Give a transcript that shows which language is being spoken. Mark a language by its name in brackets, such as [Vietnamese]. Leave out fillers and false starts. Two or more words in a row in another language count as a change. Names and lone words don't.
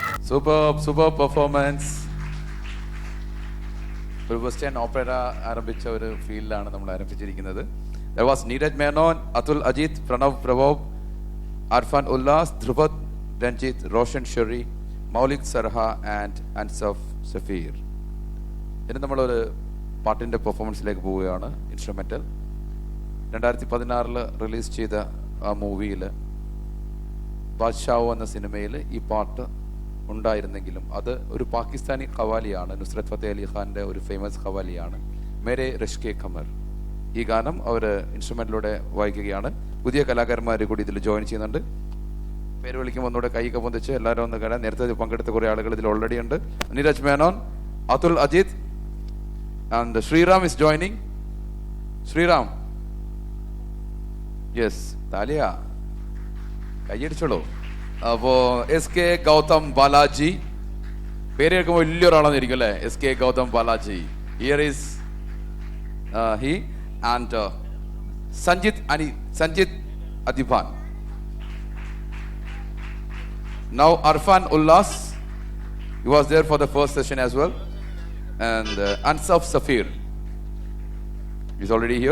[English] super performance. [Malayalam] ഒരു [English] western opera [Malayalam] ആരംഭിച്ച ഒരു ഫീൽഡിലാണ് നമ്മൾ ആരംഭിച്ചിരിക്കുന്നത്. [English] There was Neeraj Menon, Atul Ajit, Pranav Prabhu, Arfan Ullas, Dhruvat Ranjit, Roshan Shuri, Maulik Sarha and Ansaf Safir. [Malayalam] ഇനി നമ്മളൊരു പാട്ടിൻ്റെ പെർഫോമൻസിലേക്ക് പോവുകയാണ്. ഇൻസ്ട്രുമെൻ്റൽ 2016 റിലീസ് ചെയ്ത ആ മൂവിയിൽ ബാദ്ഷാവ് എന്ന സിനിമയിൽ ഈ പാട്ട് ഉണ്ടായിരുന്നെങ്കിലും അത് ഒരു പാകിസ്ഥാനി ഖവാലിയാണ്. നുസ്രത് ഫത്തേ അലി ഖാൻ്റെ ഒരു ഫേമസ് ഖവാലിയാണ്, മേരെ റഷ്കെ ഖമർ. ഈ ഗാനം അവർ ഇൻസ്ട്രുമെൻറ്റിലൂടെ വായിക്കുകയാണ്. പുതിയ കലാകാരന്മാർ കൂടി ഇതിൽ ജോയിൻ ചെയ്യുന്നുണ്ട്. പേര് വിളിക്കുമ്പോൾ ഒന്നുകൂടെ കൈയൊക്കെ പൊന്തിച്ച് എല്ലാവരും ഒന്ന് കാണാൻ. നേരത്തെ പങ്കെടുത്ത കുറേ ആളുകൾ ഇതിൽ ഓൾറെഡി ഉണ്ട്. [English] നീരജ് മേനോൻ, അതുൽ അജിത് and Sriram is joining. Sriram, yes, [Malayalam] താലിയ കൈയടിച്ചോളൂ. അപ്പോൾ എസ് കെ ഗൗതം ബാലാജി, പേര് കേൾക്കുമ്പോൾ വലിയൊരാളാന്നിരിക്കും അല്ലേ? എസ് കെ ഗൗതം ബാലാജി. [English] here is he and Sanjit Adiban. Now Arfan Ullas, he was there for the first session as well. And Ansaf Safir is already here.